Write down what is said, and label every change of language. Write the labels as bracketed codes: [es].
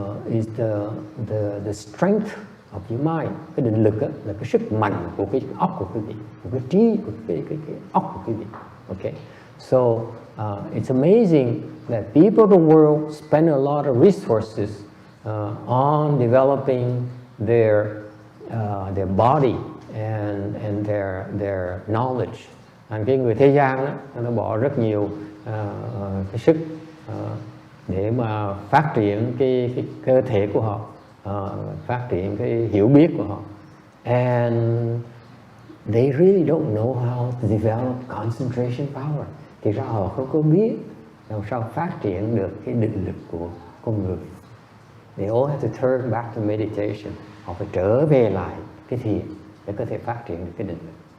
[en] Is the strength of your mind. [vi] Cái định lực là cái sức mạnh của cái óc của quý vị, của cái trí của cái óc của quý vị. [en] Okay. So it's amazing that people of the world spend a lot of resources on developing their body and their knowledge. [vi] Cái người thế gian đó, nó bỏ rất nhiều cái sức để mà phát triển cái cơ thể của họ, phát triển cái hiểu biết của họ. [en] And they really don't know how to develop concentration power. [vi] Thì ra họ không có biết làm sao phát triển được cái định lực của con người. [en] They all have to turn back to meditation. [vi] Họ phải trở về lại cái thiền để có thể phát triển được cái định lực.